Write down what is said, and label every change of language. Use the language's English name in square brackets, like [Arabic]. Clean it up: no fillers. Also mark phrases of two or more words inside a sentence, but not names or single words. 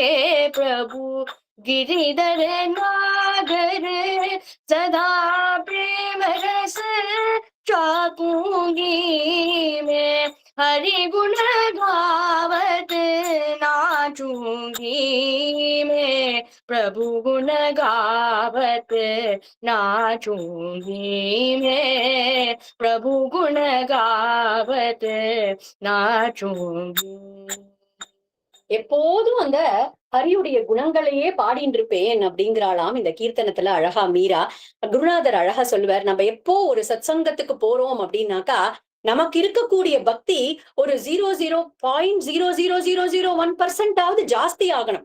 [Hindi] प्रभु गिरिधर नागर, सदा प्रेम रस चाकूंगी मैं, हरि गुण गावत नाचूंगी मैं, प्रभु गुण गावत नाचूंगी मैं, प्रभु गुण गावत नाचूंगी। [Tamil] எப்போதும் அந்த ஹரியுடைய குணங்களையே பாடிட்டு இருப்பேன் அப்படிங்கிறாளாம் இந்த கீர்த்தனத்துல அழகா மீரா. குருநாதர் அழகா சொல்லுவார், நம்ம எப்போ ஒரு சத்சங்கத்துக்கு போறோம் அப்படின்னாக்கா நமக்கு இருக்கக்கூடிய பக்தி ஒரு 0.00001% ஜாஸ்தி ஆகணும்.